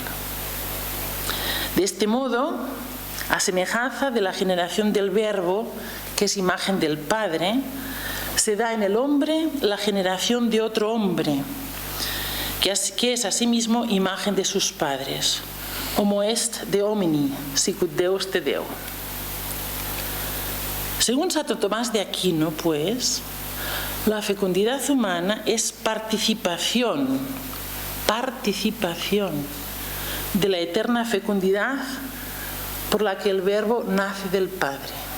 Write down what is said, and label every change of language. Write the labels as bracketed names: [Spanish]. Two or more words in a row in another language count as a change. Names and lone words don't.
[Spanish] De este modo, a semejanza de la generación del Verbo, que es imagen del Padre, se da en el hombre la generación de otro hombre, que es asimismo imagen de sus padres. [Latin] Homo est de homini, sicut Deus te deo. [Spanish] Según Santo Tomás de Aquino, pues, la fecundidad humana es participación de la eterna fecundidad por la que el Verbo nace del Padre.